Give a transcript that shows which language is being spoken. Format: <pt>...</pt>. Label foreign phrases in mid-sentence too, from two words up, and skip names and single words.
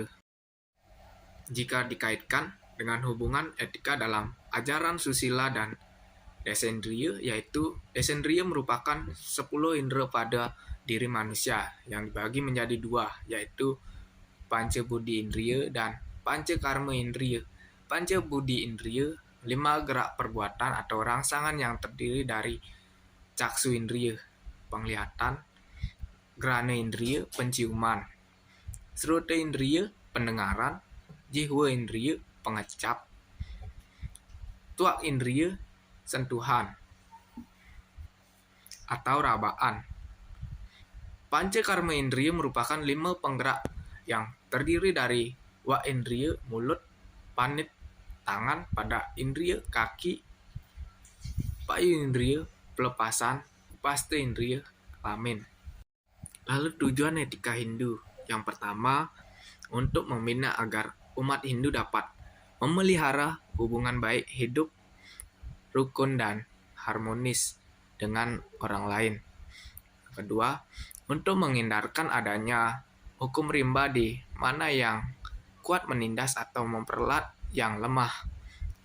<id>Jika dikaitkan dengan hubungan etika dalam ajaran susila dan desendriya, yaitu desendriya merupakan 10 indera pada diri manusia yang dibagi menjadi dua, yaitu panca budi indriya dan panca karma indriya. Panca budi indriya 5 gerak perbuatan atau rangsangan yang terdiri dari caksu indriya, penglihatan, grana indriya, penciuman, srota indriya, pendengaran, jihwa indriya, pengecap, tuak indriya, sentuhan atau rabaan. Panca karma indriya merupakan 5 penggerak yang terdiri dari wak indriya, mulut, panit, tangan, pada indriya, kaki, payu indriya, pelepasan, upasta indriya, kelamin. Lalu tujuan etika Hindu. Yang pertama, untuk membina agar umat Hindu dapat memelihara hubungan baik hidup, rukun, dan harmonis dengan orang lain. Kedua, untuk menghindarkan adanya hukum rimba di mana yang kuat menindas atau memperlat yang lemah.</id>